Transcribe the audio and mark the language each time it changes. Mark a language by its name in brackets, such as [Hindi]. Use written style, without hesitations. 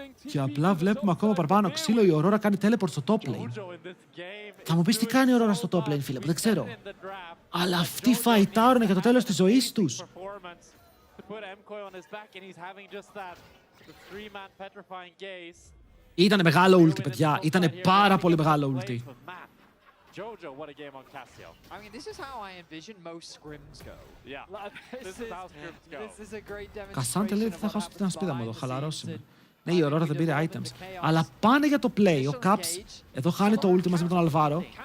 [Greek] Και απλά βλέπουμε ακόμα παραπάνω ξύλο, η Aurora κάνει teleport στο top lane. Θα μου πεις τι κάνει η Aurora στο top lane, φίλε, που δεν ξέρω. Αλλά αυτοί φαϊτάρουν για το τέλος της ζωής τους. [English] put Mkoi on his back and he's having just that three-man petrifying gaze. [Greek] Ήτανε μεγάλο ulti, παιδιά. Ήτανε πάρα πολύ μεγάλο ulti. [English] Jojo, what a game on Casio. I mean, this is how I envision most scrims go. Yeah, this is how scrims go. This is a great demonstration. [Greek] Κασάντε λέει ότι θα χάσω την ασπίδα μου εδώ, χαλαρώσουμε. Ναι, η Aurora δεν πήρε items. Αλλά πάνε για το play. Ο Caps εδώ χάνει το ulti μαζί με τον Αλβάρο.